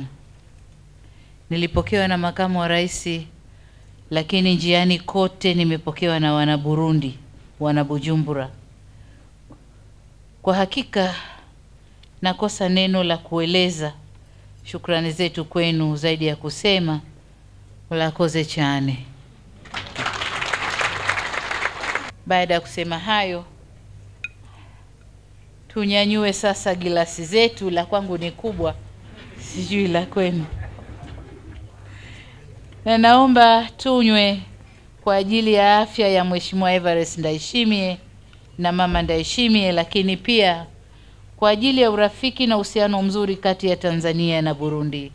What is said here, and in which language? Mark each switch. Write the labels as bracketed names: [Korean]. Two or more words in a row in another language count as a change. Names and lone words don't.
[Swahili] Nilipokewa na makamu wa rais, lakini njiani kote nimepokewa na wana Burundi, wana Bujumbura. Kwa hakika nakosa neno la kueleza shukrani zetu kwenu zaidi ya kusema [Kinyarwanda] murakoze cyane. [Swahili] Baada ya kusema hayo, tunyanyue sasa gilasi zetu. La kwangu ni kubwa, sijui la kwenu. Na naomba tunywe kwa ajili ya afya ya Mheshimiwa Evariste Ndayishimiye na Mama Ndayishimiye, lakini pia kwa ajili ya urafiki na uhusiano mzuri kati ya Tanzania na Burundi.